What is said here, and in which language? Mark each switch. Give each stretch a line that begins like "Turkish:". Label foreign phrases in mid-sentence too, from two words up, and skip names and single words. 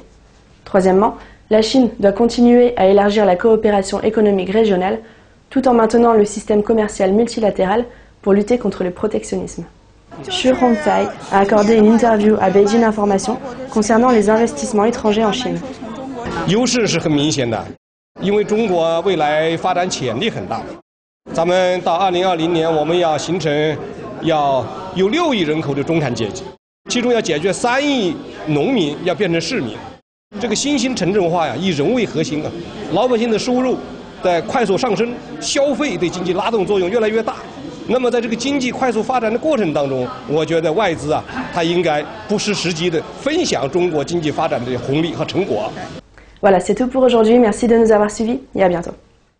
French: Troisièmement, la Chine doit continuer à élargir la coopération économique régionale tout en maintenant le système commercial multilatéral pour lutter contre le protectionnisme. Xu Hongcai a accordé une interview à Beijing Information concernant les investissements étrangers en Chine.
Chinese: 优势是很明显的，因为中国未来发展潜力很大。咱们到2020年，我们要形成要有6亿人口的中产阶级，其中要解决3亿农民要变成市民。这个新兴城镇化呀，以人为核心啊，老百姓的收入在快速上升，消费对经济拉动作用越来越大。那么在这个经济快速发展的过程当中，我觉得外资啊，它应该不失时机的分享中国经济发展的红利和成果。
French: Voilà, c'est tout pour aujourd'hui. Merci de nous avoir suivis et à bientôt.